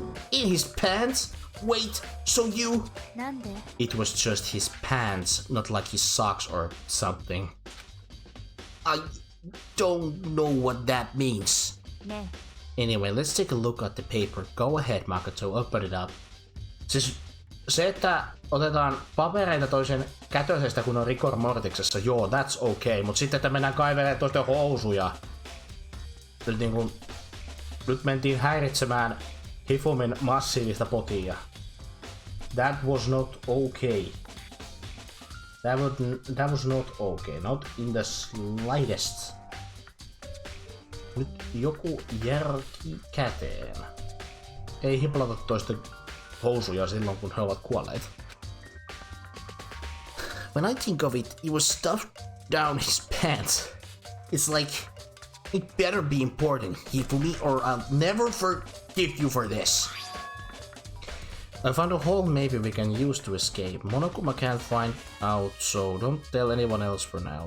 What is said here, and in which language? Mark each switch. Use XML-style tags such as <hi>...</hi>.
<en>In his pants? Wait, so you... なんで？ It was just his pants, not like his socks or something. I don't know what that means. ね Anyway, let's take a look at the paper. Go ahead, Makoto, open it up.</en> <fi>Siis se, että otetaan papereita toisen kätöisestä, kun on rigor mortiksessa, joo,</fi> <en>that's okay.</en> <fi>Mut sitten, että mennään kaivelemaan toisten housuja. Nyt mentiin häiritsemään Hifumin massiivista potia.</fi> <en>That was not okay. That was not okay. Not in the slightest.</en> <fi>Nyt joku järki käteen. Ei hiplata toisten housuja silloin, kun he ovat kuolleet.</fi> <en>When I think of it, it was stuffed down his pants. It's like, it better be important, Hifumi, or I'll never forgive you for this. I found a hole maybe we can use to escape. Monokuma can't find out, so don't tell anyone else for now.</en>